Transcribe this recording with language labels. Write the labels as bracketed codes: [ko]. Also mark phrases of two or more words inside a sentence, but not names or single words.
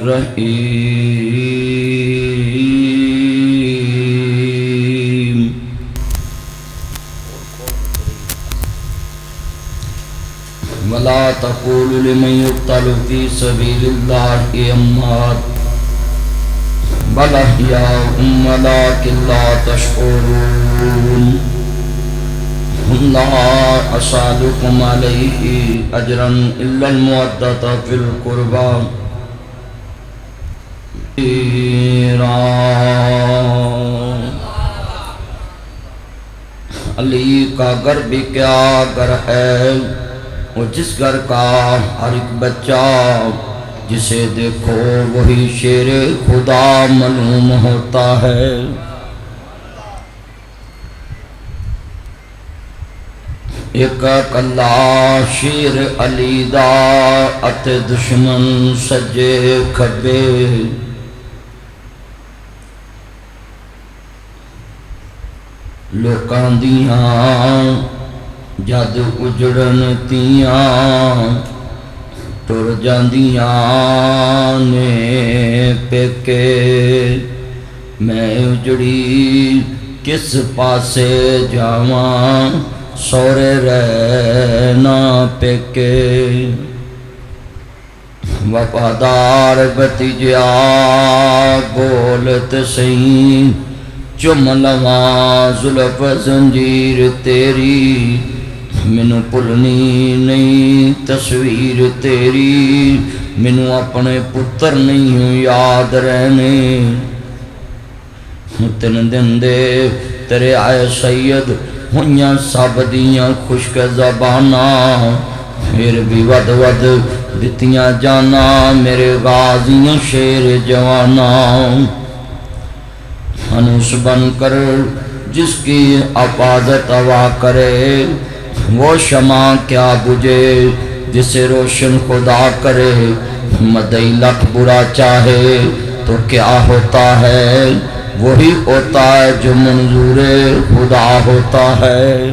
[ar] الرحيم ولا تقولوا لمن يقتل في سبيل الله أموات بل أحياء ولكن لا تشعرون لا أسألكم عليه أجرا إلا المودة في القربى [ur] علی کا گھر بھی کیا گھر ہے، وہ جس گھر کا ہر ایک بچہ جسے دیکھو وہی شیر خدا معلوم ہوتا ہے۔ [pa] ایک کلا شیر علی دا اتے دشمن سجے کھبے، لوکاں دیاں جد اجڑن تیاں ٹر جاندیاں نے پیکے، میں اجڑی کس پاسے جاواں سورے رہنا پیکے۔ وفادار بھتیجا بولت سہی، چم لواں زلف زنجیر تیری، مینوں بھلنی نہیں تصویر تیری، مینوں اپنے پتر نہیں یاد رہنے۔ تین دن دے تیرے آئے سید ہویاں سب دیاں خشک زباناں، پھر بھی ود ود دتیاں جانا میرے غازیاں شیر جواناں۔ [ur] ہنوس بن کر جس کی حفاظت ہوا کرے، وہ شمع کیا بجھے جسے روشن خدا کرے۔ مدعی لکھ برا چاہے تو کیا ہوتا ہے، وہی ہوتا ہے جو منظور خدا ہوتا ہے۔